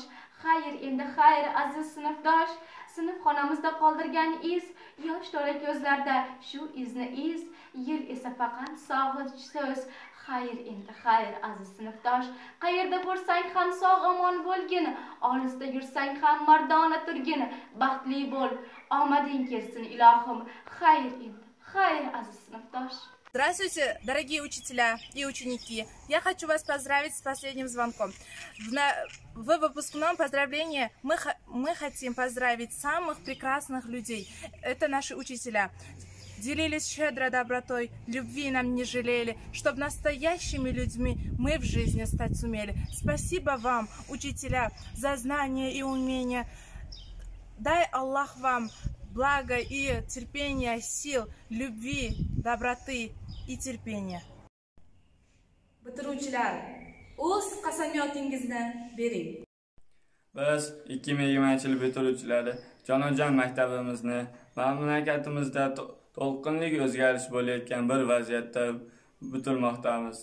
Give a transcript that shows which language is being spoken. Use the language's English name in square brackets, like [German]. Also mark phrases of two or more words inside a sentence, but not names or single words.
[Uzbek] Xayr endi xayr aziz sinfdosh, sinfxonamizda qoldirgan iz, yosh to'la ko'zlarda shu izni iz, yil esa faqat sog'ich so'z. Xayr endi xayr aziz sinfdosh, qayerda bo'lsang ham sog' omon bo'lgin, olisda yursang ham mardona turgin, baxtli bo'l, omading kelsin ilohim. Xayr endi xayr aziz sinfdosh. [Russian] Здравствуйте, дорогие учителя и ученики! Я хочу вас поздравить с последним звонком. В выпускном поздравлении мы хотим поздравить самых прекрасных людей. Это наши учителя. Делились щедро добротой, любви нам не жалели, чтобы настоящими людьми мы в жизни стать сумели. Спасибо вам, учителя, за знания и умения. Дай Аллах вам благо и терпения, сил, любви, доброты и терпения. [Uzbek] Bitiruvchilar, o'z qasamiyotingizni bering. Biz 2020-yil bitiruvchilari jonajon maktabimizni mamlakatimizda to'lqinli o'zgarish bo'layotgan bir vaziyatda bitirmoqdamiz.